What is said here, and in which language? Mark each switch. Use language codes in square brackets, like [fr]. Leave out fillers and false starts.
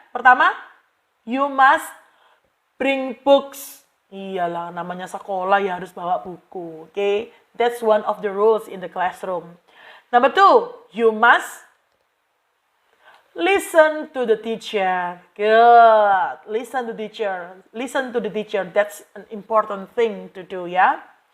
[en] Pertama, you must bring books. [id] Iyalah, namanya sekolah ya harus bawa buku. [en] Okay, that's one of the rules in the classroom. Number 2, you must listen to the teacher. Good. Listen to the teacher. Listen to the teacher. That's an important thing to do ya.